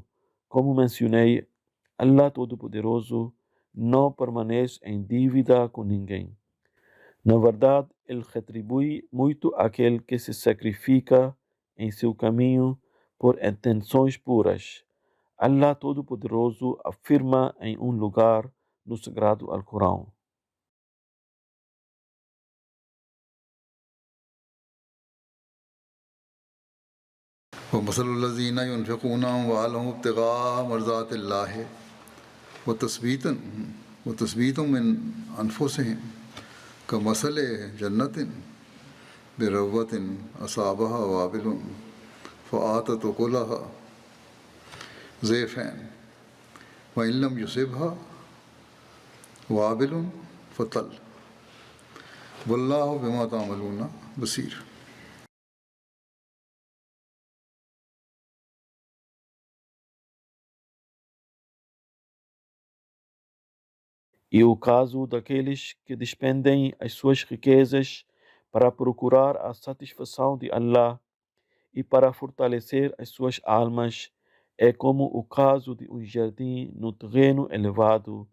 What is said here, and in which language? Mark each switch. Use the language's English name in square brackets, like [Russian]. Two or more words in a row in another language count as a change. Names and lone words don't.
[Portuguese] Como mencionei, Allah Todo-Poderoso não permanece em dívida com ninguém. Na verdade, Ele retribui muito aquele que se sacrifica em seu caminho por intenções puras. Allah Todo-Poderoso afirma em um lugar no Sagrado Alcorão: [Arabic] ومثل الذين ينفقون أموالهم ابتغاء مرضات الله وتثبيتا من أنفسهم كمثل جنة بربوة أصابها وابل فآتت أكلها ضعفين وإن لم يصبها وابل فطل والله بما تعملون بصير. [Portuguese] E o caso daqueles que despendem as suas riquezas para procurar a satisfação de Allah e para fortalecer as suas almas é como o caso de um jardim no terreno elevado.